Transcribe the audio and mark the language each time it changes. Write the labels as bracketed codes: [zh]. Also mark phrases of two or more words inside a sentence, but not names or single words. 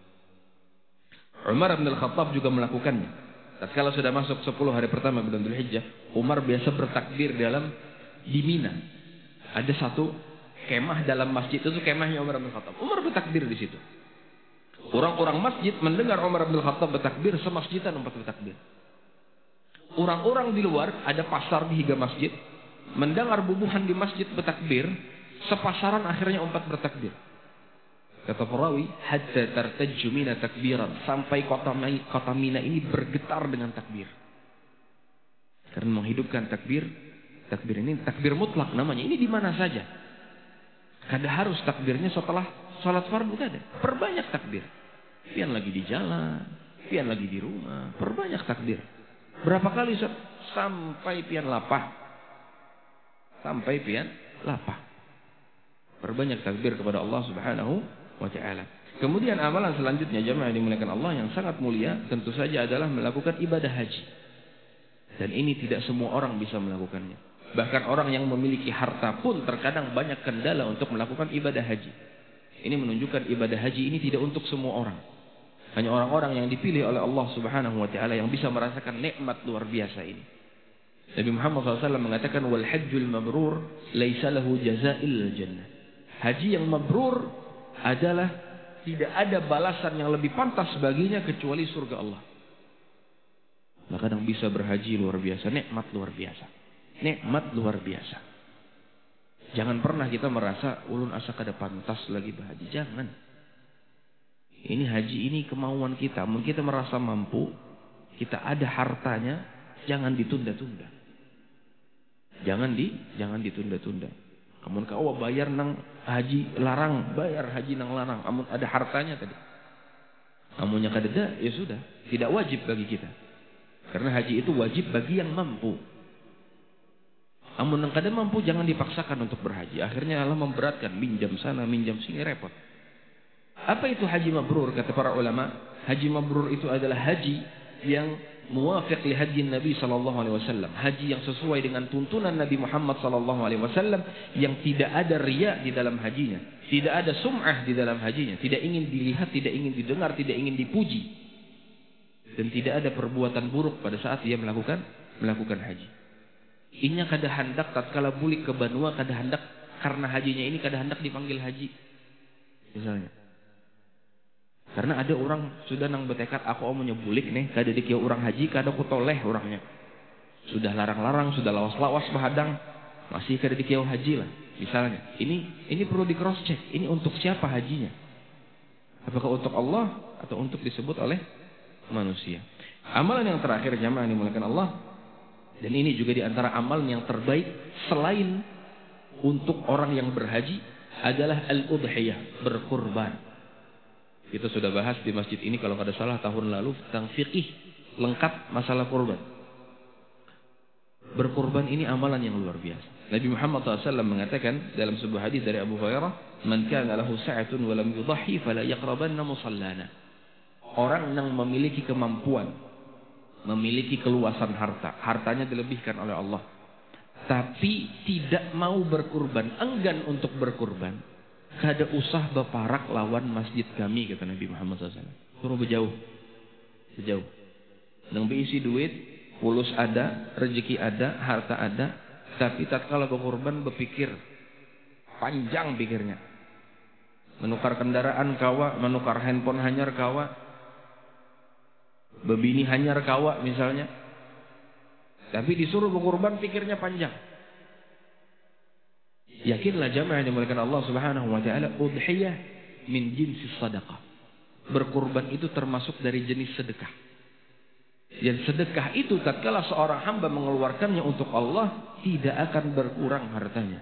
[id] Umar bin Al-Khattab juga melakukannya. Tatkala sudah masuk 10 hari pertama bulan Dzulhijjah, Umar biasa bertakbir di Mina. Ada satu kemah dalam masjid, itu kemahnya Umar bin Khattab. Umar bertakbir di situ. Orang-orang masjid mendengar Umar bin Khattab bertakbir, semasjidan umpat bertakbir. Orang-orang di luar, ada pasar di hingga masjid, mendengar bubuhan di masjid bertakbir, sepasaran akhirnya umpat bertakbir. Kata perawi, [ar] حتى ترتج منى تكبيرا, [id] sampai kota Mina ini bergetar dengan takbir. Karena menghidupkan takbir ini takbir mutlak namanya. Ini di mana saja. Kada harus takbirnya setelah salat fardu, kada. Perbanyak takbir. [bjn] Pian lagi di jalan, pian lagi di rumah, perbanyak takbir. Berapa kali sampai pian lapah. Sampai pian lapah. [id] Perbanyak takbir kepada Allah Subhanahu wa ta'ala. Kemudian amalan selanjutnya jamaah yang dimuliakan Allah yang sangat mulia tentu saja adalah melakukan ibadah haji. Dan ini tidak semua orang bisa melakukannya. Bahkan orang yang memiliki harta pun terkadang banyak kendala untuk melakukan ibadah haji. Ini menunjukkan ibadah haji ini tidak untuk semua orang. Hanya orang-orang yang dipilih oleh Allah Subhanahu wa ta'ala yang bisa merasakan nikmat luar biasa ini. Nabi Muhammad SAW mengatakan [ar] والحج المبرور ليس له جزاء إلا الجنة. [id] Haji yang mabrur adalah tidak ada balasan yang lebih pantas baginya kecuali surga Allah. Maka kadang bisa berhaji luar biasa, nikmat luar biasa. Nikmat luar biasa. Jangan pernah kita merasa [bjn] ulun asa kada pantas [id] lagi berhaji, jangan. Ini haji ini kemauan kita, mungkin kita merasa mampu, kita ada hartanya, jangan ditunda-tunda. Jangan ditunda-tunda. [bjn] Amun kau bayar nang haji larang, bayar haji nang larang. Amun ada hartanya tadi. Amunnya kadeda, [id] ya sudah, tidak wajib bagi kita. Karena haji itu wajib bagi yang mampu. [bjn] Amun nang kada mampu [id] jangan dipaksakan untuk berhaji. Akhirnya Allah memberatkan, minjam sana, minjam sini, repot. Apa itu haji mabrur? Kata para ulama, haji mabrur itu adalah haji yang [ar] موافق لهدي النبي صلى الله عليه وسلم, [id] haji yang sesuai dengan tuntunan Nabi Muhammad [ar] صلى الله عليه وسلم, [id] yang tidak ada riya di dalam hajinya, tidak ada sum'ah di dalam hajinya, tidak ingin dilihat, tidak ingin didengar, tidak ingin dipuji. dan tidak ada perbuatan buruk pada saat dia melakukan haji. [bjn] Inya kada hendak tatkala bulik ke Banua, kada hendak karena hajinya ini kada hendak dipanggil haji. [id] Misalnya. [bjn] Karena ada orang sudah nang bertekad aku mau nyebulik nih, kada dikieu orang haji, kada ku toleh orangnya. Sudah larang-larang, sudah lawas-lawas bahadang, masih kada dikieu haji lah. [id] Misalnya, ini perlu di [en] cross check. [id] Ini untuk siapa hajinya? Apakah untuk Allah atau untuk disebut oleh manusia? Amalan yang terakhir jamaah dimuliakan Allah, dan ini juga di antara amalan yang terbaik selain untuk orang yang berhaji adalah al-udhiyah, berkurban. Kita sudah bahas di masjid ini kalau kada salah tahun lalu tentang fikih lengkap masalah kurban. Berkurban ini amalan yang luar biasa. [ar] Nabi Muhammad SAW mengatakan dalam sebuah hadis dari Abu Hurairah, "من كان له سعة ولم يضح فلا يقربن مصلانا." [id] Orang yang memiliki kemampuan, memiliki keluasan harta, hartanya dilebihkan oleh Allah, tapi tidak mau berkurban, enggan untuk berkurban, [bjn] kada usah beparak lawan masjid kami, [id] kata Nabi Muhammad SAW. Suruh berjauh. [bjn] Nang berisi duit, pulus ada, rezeki ada, harta ada, tapi tatkala berkurban berpikir panjang pikirnya. Menukar kendaraan kawa, menukar handphone hanyar kawa, bebini hanyar kawa misalnya. [id] Tapi disuruh berkurban pikirnya panjang. Yakinlah jamaah yang dimuliakan Allah Subhanahu wa taala, [ar] أضحية من جنس صدقة. [id] Berkurban itu termasuk dari jenis sedekah. Dan sedekah itu tatkala seorang hamba mengeluarkannya untuk Allah, tidak akan berkurang hartanya.